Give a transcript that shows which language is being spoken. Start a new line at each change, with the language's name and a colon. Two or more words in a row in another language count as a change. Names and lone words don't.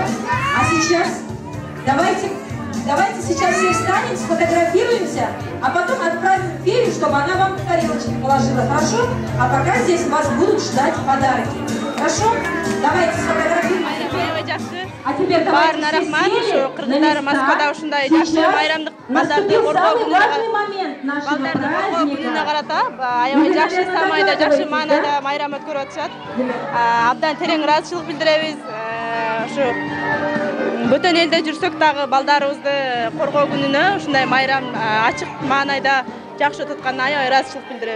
Russian: А сейчас давайте сейчас все встанем, сфотографируемся, а потом отправим фею, чтобы она вам в тарелочку положила, хорошо? А пока здесь вас будут ждать подарки. Хорошо? Давайте сфотографируемся. А теперь давайте все сели
Kyrgyz: Кыргыздар Москвада ушундай жакшы майрамдык балдарды
Russian: самый важный момент нашего праздника.
Kyrgyz: карата аябай жакшы самайда жакшы маанайда майрам өткөрүп атышат. Абдан терең ыраазычылык билдиребиз. Ушу бөтөн элде жүрсөк дагы балдарыбызды коргоо күнүнө ушундай майрам ачык маанайда жакшы өткөнүнө аябай ыраазычылык билдиребиз.